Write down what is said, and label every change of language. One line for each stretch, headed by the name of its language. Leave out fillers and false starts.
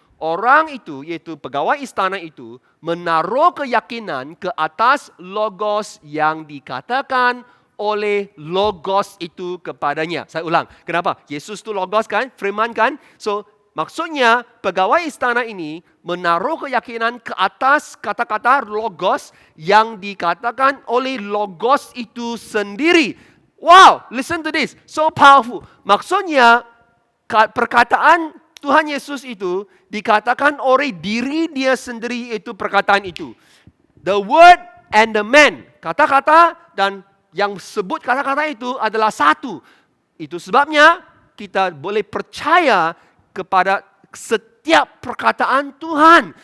Indonesian: Orang itu, yaitu pegawai istana itu, menaruh keyakinan ke atas logos yang dikatakan oleh logos itu kepadanya. Saya ulang, kenapa? Yesus itu logos kan, firman kan? So, maksudnya pegawai istana ini menaruh keyakinan ke atas kata-kata logos yang dikatakan oleh logos itu sendiri.
English: Wow, listen to this, so powerful.
Indonesian: Maksudnya perkataan Tuhan Yesus itu dikatakan oleh diri dia sendiri, itu perkataan itu.
English: The word and the man.
Indonesian: Kata-kata dan yang sebut kata-kata itu adalah satu. Itu sebabnya kita boleh percaya kepada setiap perkataan Tuhan.